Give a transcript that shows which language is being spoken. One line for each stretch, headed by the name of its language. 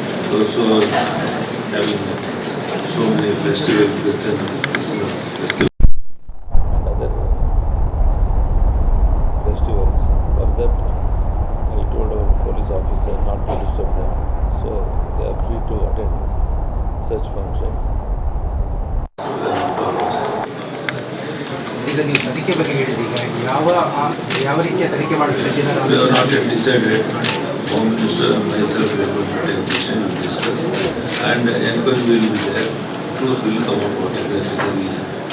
English: Those who are having so many festivals, Christmas festival and other festivals, for that I told our police officer not to disturb them. So they are free to attend such functions.
Kannada: ಈಗ ನೀವು ತನಿಖೆ ಬಗ್ಗೆ ಹೇಳಿದ್ದೀಗ ಯಾವ ರೀತಿಯ ತನಿಖೆ ಮಾಡಬೇಕು
English: We have not yet decided. Home Minister and myself we are going to take decision and discuss. And enquiry will be there. Truth will come out what is the reason.